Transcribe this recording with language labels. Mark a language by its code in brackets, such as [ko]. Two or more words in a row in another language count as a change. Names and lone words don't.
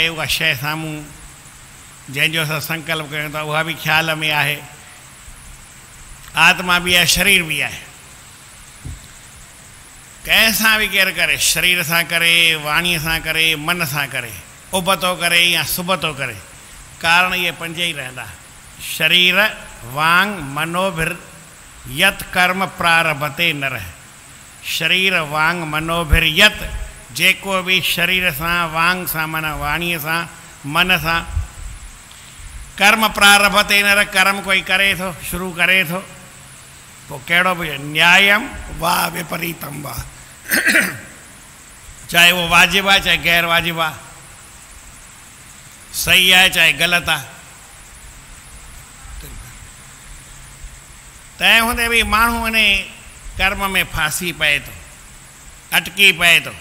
[sd] उहा शइ साम्हूं जंहिंजो असां संकल्प कयूं था उहा बि ख़्याल में आहे। आत्मा बि आहे, शरीर बि आहे। कंहिंसां बि केरु करे, शरीर सां करे, वाणीअ सां करे, मन सां करे, उबतो करे या सुबतो करे, कारण इहे 5 ई रहंदा। [sa] शरीर वांग मनोभिर यत कर्म प्रारभते नर। शरीर वांग मनोभिर यत, [sd] जेको बि शरीर सां, वांग सां माना वाणीअ सां, मन सां [sa] कर्म प्रारभते नर, [sd] कर्म कोई करे थो, शुरू करे थो, पोइ कहिड़ो बि [sa] न्यायम वा विपरीतम वा, [sd] चाहे उहो वाजिबु आहे चाहे गैर वाजिबु आहे, सही आहे चाहे ग़लति आहे। तंहिं हूंदे बि माण्हू उन कर्म में फासी पए थो, अटकी पए थो।